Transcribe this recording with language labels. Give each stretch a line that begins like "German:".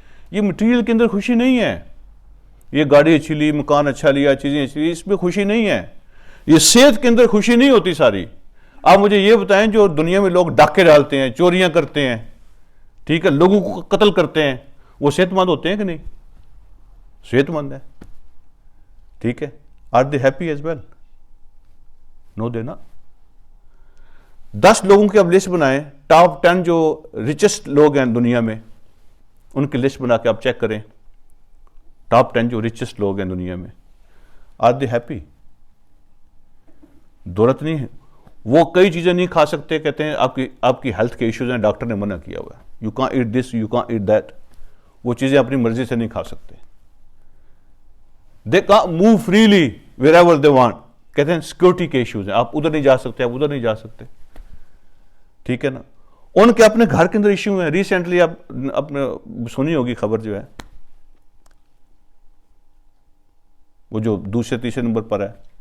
Urdu: یہ مٹیریل کے اندر خوشی نہیں ہے. یہ گاڑی اچھی لی, مکان اچھا لیا, چیزیں اچھی لی, اس میں خوشی نہیں ہے. یہ صحت کے اندر خوشی نہیں ہوتی ساری. آپ مجھے یہ بتائیں, جو دنیا میں لوگ ڈاکے ڈالتے ہیں, چوریاں کرتے ہیں, ٹھیک ہے, لوگوں کو قتل کرتے ہیں, وہ صحت مند ہوتے ہیں کہ نہیں؟ صحت مند ہے, ٹھیک ہے.
English: Are they happy as well? No they نا.
Urdu: 10 لوگوں کی اب لسٹ بنائیں, ٹاپ 10 جو ریچسٹ لوگ ہیں دنیا میں, ان کی لسٹ بنا کے آپ چیک کریں. ٹاپ 10 جو ریچسٹ لوگ ہیں دنیا میں,
English: Are they happy?
Urdu: دولت نہیں ہے. وہ کئی چیزیں نہیں کھا سکتے, کہتے ہیں آپ کی ہیلتھ کے ایشوز ہیں, ڈاکٹر نے منع کیا ہوا ہے,
English: You can't eat this, you can't eat that.
Urdu: وہ چیزیں اپنی مرضی سے نہیں کھا سکتے.
English: They can't move freely wherever they want.
Urdu: کہتے ہیں سیکورٹی کے ایشوز ہیں, آپ ادھر نہیں جا سکتے, آپ ادھر نہیں جا سکتے, ٹھیک ہے نا. ان کے اپنے گھر کے اندر ایشو ہیں. ریسنٹلی آپ نے سنی ہوگی خبر جو ہے, وہ جو دوسرے تیسرے نمبر پر ہے,